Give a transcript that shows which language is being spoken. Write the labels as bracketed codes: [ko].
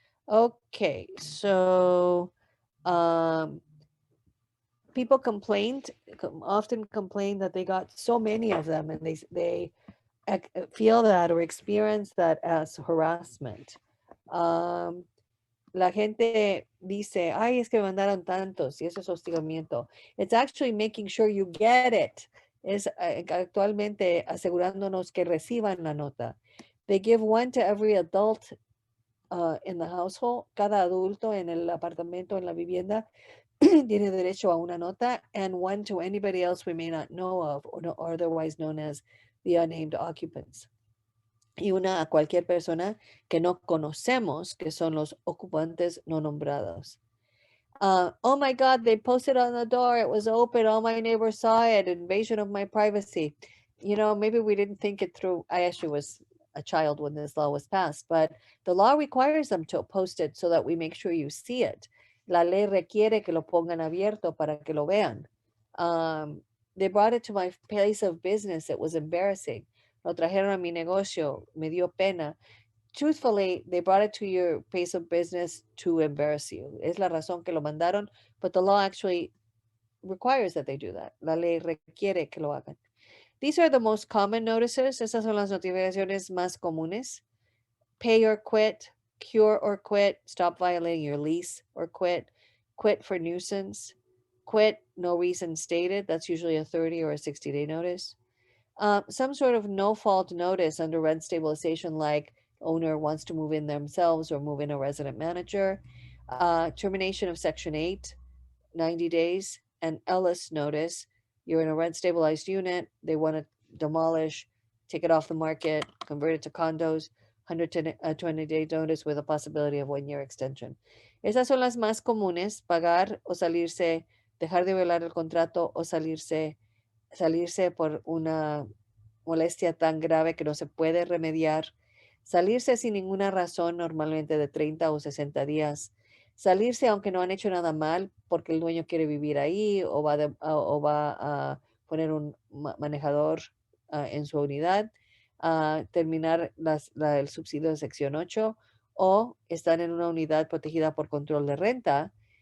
[en] Okay, so people often complain that they got so many of them, and they feel that or experience that as harassment. [es] La gente dice, ay, es que me mandaron tantos, y eso es hostigamiento. [en] It's actually making sure you get it. [es] Es actualmente asegurándonos que reciban la nota. [en] They give one to every adult in the household. [es] Cada adulto en el apartamento, en la vivienda, tiene derecho a una nota, [en] and one to anybody else we may not know of, or otherwise known as the unnamed occupants. [es] Y una a cualquier persona que no conocemos, que son los ocupantes no nombrados. [en] Oh my God, they posted on the door, it was open, all my neighbors saw it, invasion of my privacy. You know, maybe we didn't think it through. I actually was a child when this law was passed, but the law requires them to post it so that we make sure you see it. [es] La ley requiere que lo pongan abierto para que lo vean. [en] They brought it to my place of business. It was embarrassing. [es] Lo trajeron a mi negocio, me dio pena. [en] Truthfully, they brought it to your place of business to embarrass you. [es] Es la razón que lo mandaron, [en] but the law actually requires that they do that. [es] La ley requiere que lo hagan. [en] These are the most common notices. [es] Esas son las notificaciones más comunes. [en] Pay or quit, cure or quit, stop violating your lease or quit for nuisance, quit, no reason stated. That's usually a 30 or a 60-day notice. Some sort of no-fault notice under rent stabilization, like owner wants to move in themselves or move in a resident manager. Termination of Section 8, 90 days. And Ellis notice, you're in a rent stabilized unit, they want to demolish, take it off the market, convert it to condos, 120-day notice with a possibility of 1-year extension. [es] Esas son las más comunes: pagar o salirse, dejar de violar el contrato o salirse por una molestia tan grave que no se puede remediar, salirse sin ninguna razón, normalmente de 30 o 60 días, salirse aunque no han hecho nada mal porque el dueño quiere vivir ahí o va a poner un manejador en su unidad, terminar el subsidio de sección 8, o están en una unidad protegida por control de renta,